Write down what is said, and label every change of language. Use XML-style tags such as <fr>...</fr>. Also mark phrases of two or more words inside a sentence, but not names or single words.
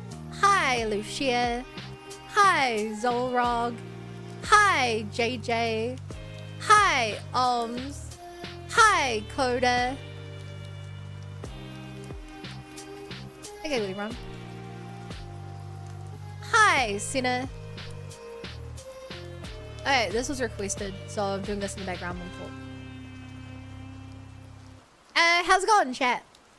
<en>Hi, Lucia. Hi, Zolrog. Hi, JJ. Hi, Ohms. Hi, Coda. Okay, leave run. Hi, Sinner. Okay, this was requested, so I'm doing this in the background on full. How's it going, chat?</en>